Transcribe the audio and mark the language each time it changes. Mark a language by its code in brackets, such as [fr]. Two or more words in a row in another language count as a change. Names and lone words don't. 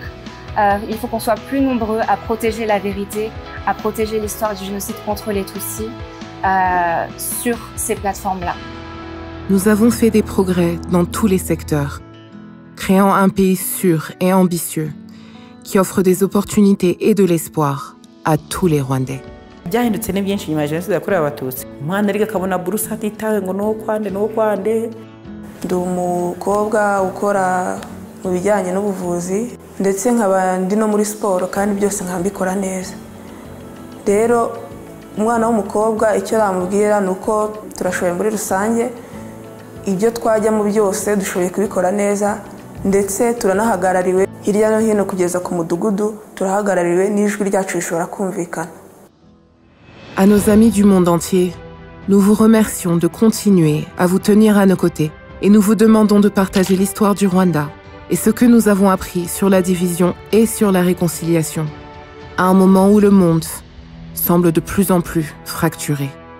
[fr] Il faut qu'on soit plus nombreux à protéger la vérité, à protéger l'histoire du génocide contre les Tutsis sur ces plateformes-là. Nous avons fait des progrès dans tous les secteurs, créant un pays sûr et ambitieux qui offre des opportunités et de l'espoir à tous les Rwandais. [rw] byahindutse ni byinshi nyuma ya jenoside yakorewe Abatutsi. Umwana ariko akabona buruse atitawe ngo nuwo kwande. Ndi umukobwa ukora mu bijyanye n'ubuvuzi ndetse nkaba ndi no muri siporo kandi byose nkambikora neza. Rero umwana w'umukobwa icyo namubwira nuko turashoboye muri rusange, ibyo twajyamo byose dushoboye kubikora neza, ndetse turanahagarariwe hirya no hino kugeza ku mudugudu, turahagarariwe n'ijwi ryacu rishobora kumvikana. [fr] À nos amis du monde entier, nous vous remercions de continuer à vous tenir à nos côtés et nous vous demandons de partager l'histoire du Rwanda et ce que nous avons appris sur la division et sur la réconciliation, à un moment où le monde semble de plus en plus fracturé.